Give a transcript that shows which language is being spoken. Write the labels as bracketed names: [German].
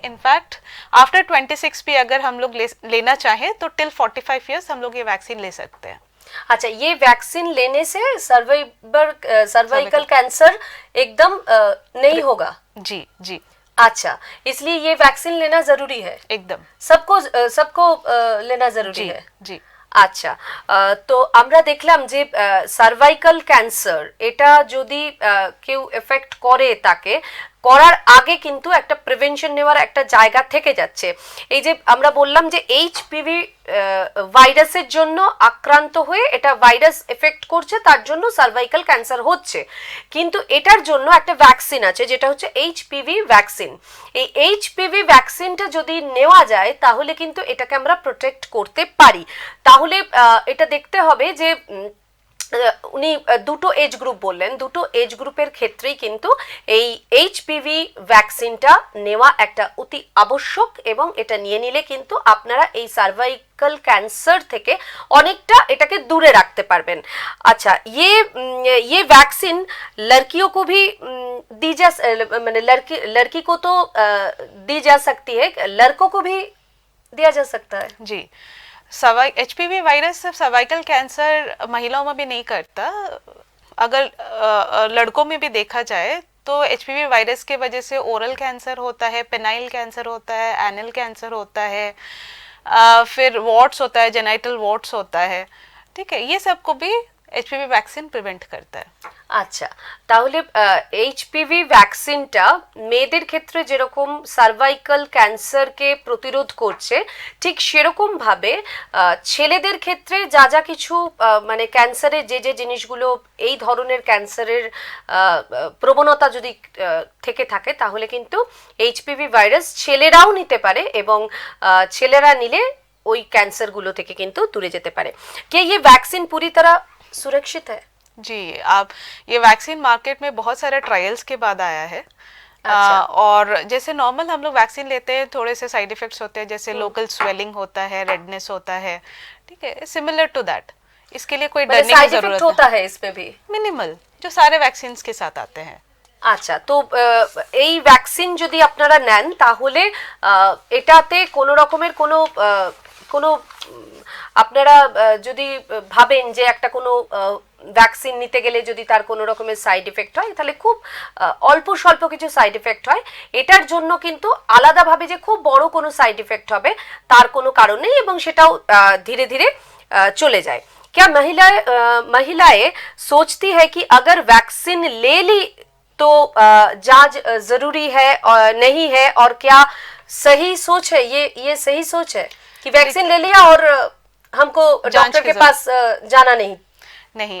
[Hindi] In fact after 26 भी अगर हम लोग लेना चाहें तो टिल 45 ईयर्स हम लोग ये वैक्सीन ले सकते हैं। अच्छा, ये वैक्सीन लेने से सर्वाइकल कैंसर एकदम नहीं होगा? जी जी। अच्छा, इसलिए ये वैक्सीन लेना जरूरी है? एकदम सबको लेना जरूरी है? जी। [Bangla] আচ্ছা, তো আমরা দেখলাম যে সার্ভাইকাল ক্যান্সার এটা যদি কেউ এফেক্ট করে তাকে করার আগে কিন্তু একটা প্রিভেনশন নেওয়ার একটা জায়গা থেকে যাচ্ছে। এই যে আমরা বললাম যে HPV ভাইরাসের জন্য আক্রান্ত হয়ে এটা ভাইরাস এফেক্ট করছে, তার জন্য সার্ভাইকাল ক্যান্সার হচ্ছে, কিন্তু এটার জন্য একটা ভ্যাকসিন আছে যেটা হচ্ছে HPV ভ্যাকসিন। এই HPV ভ্যাকসিনটা যদি নেওয়া যায় তাহলে কিন্তু এটাকে আমরা প্রোটেক্ট করতে পারি। তাহলে এটা দেখতে হবে যে উনি দুটো এজ গ্রুপ বললেন, দুটো এজ গ্রুপের ক্ষেত্রেই কিন্তু এই HPV ভ্যাকসিনটা নেওয়া একটা অতি আবশ্যক এবং এটা নিয়ে নিলে কিন্তু আপনারা এই সার্ভাইকাল ক্যান্সার থেকে অনেকটা এটাকে দূরে রাখতে পারবেন। [Hindi] अच्छा, ये वैक्सीन लड़कियों को भी दी जा मैंने लड़की को तो दी जा सकती है, लड़कों को भी दिया जा सकता है? जी, HPV वायरस सिर्फ सर्वाइकल कैंसर महिलाओं में भी नहीं करता। अगर लड़कों में भी देखा जाए तो HPV वायरस के वजह से ओरल कैंसर होता है, पेनाइल कैंसर होता है, एनल कैंसर होता है, फिर वॉट्स होता है, जेनाइटल वॉट्स होता है। ठीक है, ये सब को भी HPV वैक्सीन प्रिवेंट करता है। [Bangla] আচ্ছা, তাহলে HPV ভ্যাকসিনটা মেয়েদের ক্ষেত্রে যেরকম সার্ভাইকাল ক্যান্সারকে প্রতিরোধ করছে, ঠিক সেরকম ভাবে ছেলেদের ক্ষেত্রে যা যা কিছু মানে ক্যান্সারের যে জিনিসগুলো, এই ধরনের ক্যান্সারের প্রবণতা যদি থেকে থাকে তাহলে কিন্তু HPV ভাইরাস ছেলেরাও নিতে পারে এবং ছেলেরা নিলে ওই ক্যান্সারগুলো থেকে কিন্তু দূরে যেতে পারে। [Hindi] কে ये वैक्सीन पूरी तरह सुरक्षित है? जी, आप ये वैक्सीन मार्केट में बहुत सारे ट्रायल्स के बाद आया है। अच्छा। और जैसे नॉर्मल हम लोग वैक्सीन लेते हैं, थोड़े से साइड इफेक्ट्स होते हैं, जैसे लोकल स्वेलिंग होता है, रेडनेस होता है, ठीक है, सिमिलर टू दैट। इसके लिए कोई डरने की जरूरत होता है इसमें भी? मिनिमल, जो सारे वैक्सीन के साथ आते हैं। [Bangla] আচ্ছা, তো এই ভ্যাকসিন যদি আপনারা নেন তাহলে এটাতে কোনো রকমের কোনো আপনারা যদি ভাবেন যে একটা কোনো ভ্যাকসিন নিতে গেলে যদি তার কোনো রকমের সাইড এফেক্ট হয় তাহলে খুব অল্প স্বল্প কিছু সাইড এফেক্ট হয়, এটার জন্য কিন্তু আলাদাভাবে যে খুব বড় কোনো সাইড এফেক্ট হবে তার কোনো কারণ নেই এবং সেটাও ধীরে ধীরে চলে যায়। [Hindi] क्या महिलाएं सोचती है कि अगर वैक्सीन ले ली तो जांच जरूरी है और नहीं है, और क्या सही सोच है ये सही सोच है कि वैक्सीन ले लिया और हमको डॉक्टर के पास जाना नहीं?